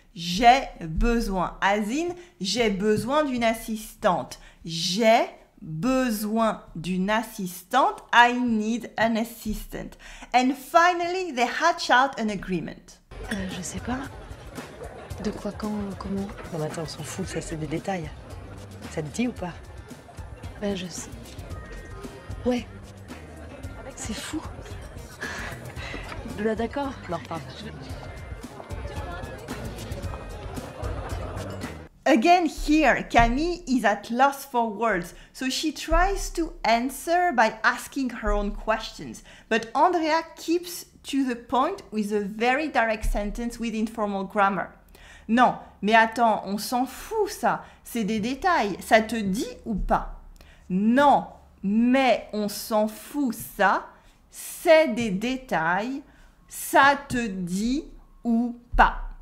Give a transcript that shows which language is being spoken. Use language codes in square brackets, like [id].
[fr] J'ai besoin, [en] as in [fr] j'ai besoin d'une assistante. J'ai besoin d'une assistante. [en] I need an assistant. And finally, they hatch out an agreement. [fr] Je sais pas. De quoi, quand, comment? Non mais attends, on s'en fout, ça c'est des détails. Ça te dit ou pas? Ben je sais. Ouais. C'est fou. Là d'accord? Non, pardon. [en] Again here, Camille is at loss for words, so she tries to answer by asking her own questions. But Andrea keeps to the point with a very direct sentence with informal grammar. [fr] Non, mais attends, on s'en fout ça, c'est des détails, ça te dit ou pas? Non, mais on s'en fout ça, c'est des détails, ça te dit ou pas?